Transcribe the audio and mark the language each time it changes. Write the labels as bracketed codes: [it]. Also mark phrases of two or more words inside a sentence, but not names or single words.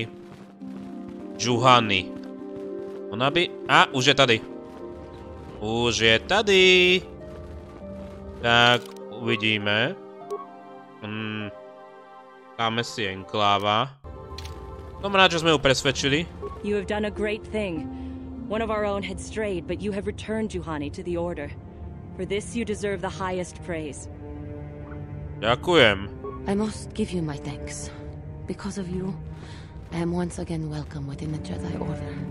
[sk] Juhani. Ona by... už je tady. Tak, uvidíme. Dáme si enkláva. Som rád, že sme ju presvedčili. [en] You have done a great thing. One of our own had strayed, but you have returned Juhani to the Order. For this you deserve the highest praise. [sk] Ďakujem. [en] I must give you my thanks. Because of you, I am once again welcome within the Jedi Order.